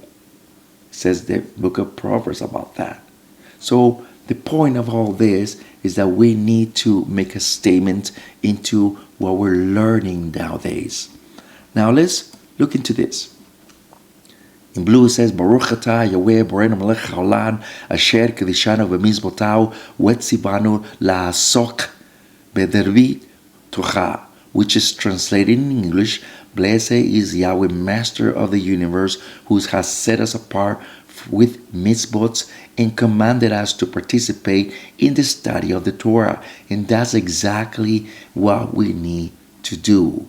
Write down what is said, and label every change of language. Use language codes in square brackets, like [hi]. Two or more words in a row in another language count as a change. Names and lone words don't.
[en] It says the book of Proverbs about that. So the point of all this is that we need to make a statement into what we're learning nowadays. Now let's look into this. In blue it says, [he] ברוך אתה יהוה בוראנו מלך העולם אשר קדשנו במצוותיו וצוונו לעסוק בדברי תורה, [en] which is translated in English, blessed is Yahweh, Master of the universe, who has set us apart with mitzvot and commanded us to participate in the study of the Torah. And that's exactly what we need to do.